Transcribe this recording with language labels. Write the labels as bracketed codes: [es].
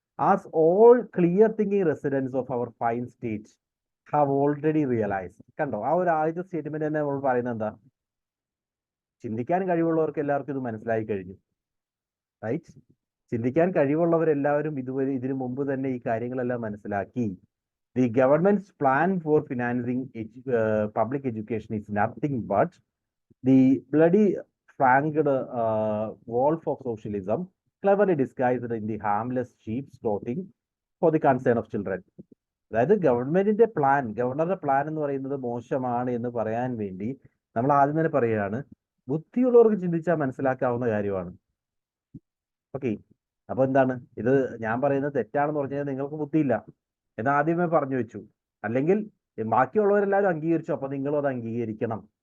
[en] As all clear thinking residents of our fine state have already realise. [ml] കണ്ടോ, ആ ഒരു ആദ്യത്തെ സ്റ്റേറ്റ്മെന്റ് തന്നെ നമ്മൾ പറയുന്നത് എന്താ? ചിന്തിക്കാൻ കഴിവുള്ളവർക്ക് എല്ലാവർക്കും ഇത് മനസ്സിലായി കഴിഞ്ഞു, റൈറ്റ്? ചിന്തിക്കാൻ കഴിവുള്ളവരെല്ലാവരും ഇതിനു മുമ്പ് തന്നെ ഈ കാര്യങ്ങളെല്ലാം മനസ്സിലാക്കി. [en] The government's plan for financing public education is nothing but the bloody fanged wolf of socialism, cleverly disguised in the harmless sheep's clothing for the concern of children. [ml] അതായത് ഗവൺമെന്റിന്റെ പ്ലാൻ, ഗവർണറുടെ പ്ലാൻ എന്ന് പറയുന്നത് മോശമാണ് എന്ന് പറയാൻ വേണ്ടി നമ്മൾ ആദ്യം തന്നെ പറയുകയാണ്, ബുദ്ധിയുള്ളവർക്ക് ചിന്തിച്ചാൽ മനസ്സിലാക്കാവുന്ന കാര്യമാണ്. ഓക്കെ, അപ്പൊ എന്താണ് ഇത്? ഞാൻ പറയുന്നത് തെറ്റാണെന്ന് പറഞ്ഞാൽ നിങ്ങൾക്ക് ബുദ്ധിയില്ല എന്ന് ആദ്യമേ പറഞ്ഞു വെച്ചു, അല്ലെങ്കിൽ ബാക്കിയുള്ളവരെല്ലാവരും അംഗീകരിച്ചു, അപ്പൊ നിങ്ങളും അത് അംഗീകരിക്കണം.